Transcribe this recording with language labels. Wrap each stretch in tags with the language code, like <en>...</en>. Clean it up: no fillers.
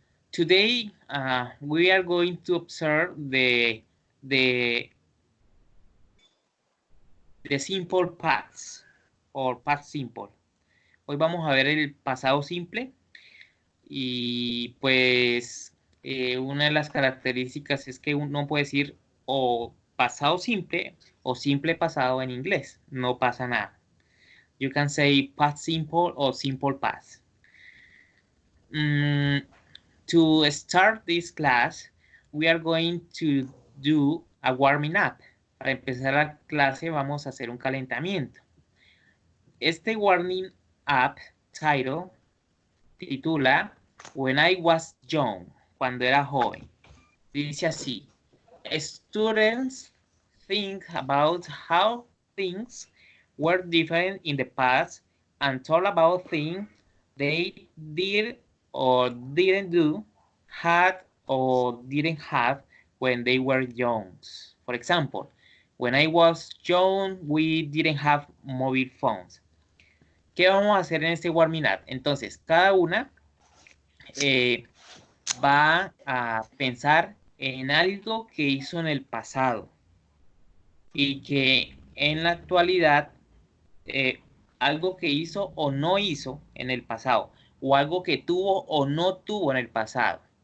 <en>Today, we are going to observe the simple past or past simple.</en> <es>Hoy vamos a ver el pasado simple y pues una de las características es que uno puede decir o pasado simple o simple pasado en inglés. No pasa nada.</es> <en>You can say past simple or simple past. To start this class, we are going to do a warming up.</en> <es>Para empezar la clase vamos a hacer un calentamiento. Este</es> <en>warming up title</en> <es>titula</es> <en>When I was young,</en> <es>cuando era joven. Dice así:</es> <en>Students think about how things were different in the past and talk about things they did or didn't do, had or didn't have when they were young. For example, when I was young, we didn't have mobile phones.</en> <es>¿Qué vamos a hacer en este warming up? Entonces, cada una va a pensar en algo que hizo en el pasado y que en la actualidad, algo que hizo o no hizo en el pasado, o algo que tuvo o no tuvo en el pasado.</es>